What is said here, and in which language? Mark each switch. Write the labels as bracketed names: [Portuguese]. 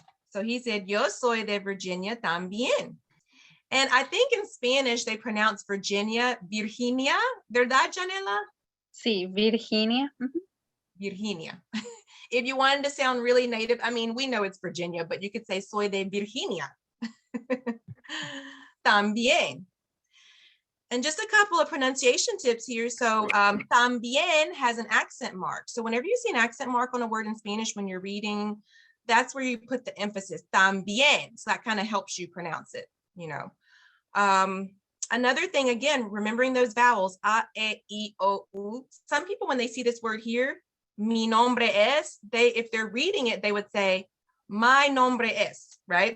[English] So he said, [Spanish] yo soy de Virginia también. [English] And I think in Spanish, they pronounce Virginia, Virginia. [Spanish] ¿Verdad, Janela? Sí, Virginia. Virginia. [English] If you wanted to sound really native, I mean, we know it's Virginia, but you could say [Spanish] soy de Virginia. También. [English] And just a couple of pronunciation tips here. So también has an accent mark. So whenever you see an accent mark on a word in Spanish when you're reading, that's where you put the emphasis, también. So that kind of helps you pronounce it, you know. Another thing, again, remembering those vowels, a, e, I, o, u. Some people, when they see this word here, [Spanish] mi nombre es, [English] if they're reading it, they would say, my nombre es, right?